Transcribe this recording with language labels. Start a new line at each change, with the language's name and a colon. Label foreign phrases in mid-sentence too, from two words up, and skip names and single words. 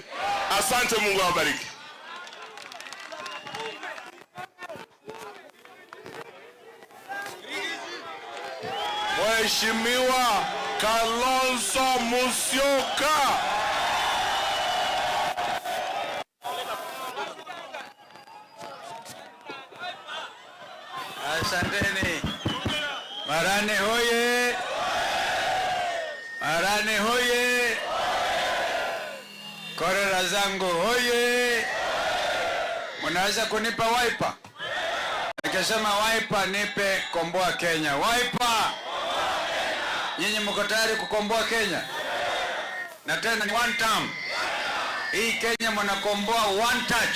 Swahili: Asante, Mungu awabariki. Mheshimiwa Kalonzo Musyoka. Asanteni. Marani hoye. Marani hoye. Korera zangu hoye. Mnaweza kunipa wiper? Nikisema wiper nipe komboa Kenya. Wiper. Nyinyi mko tayari kukomboa Kenya? Na tena ni 1 term. Hii Kenya mnakomboa 1 touch.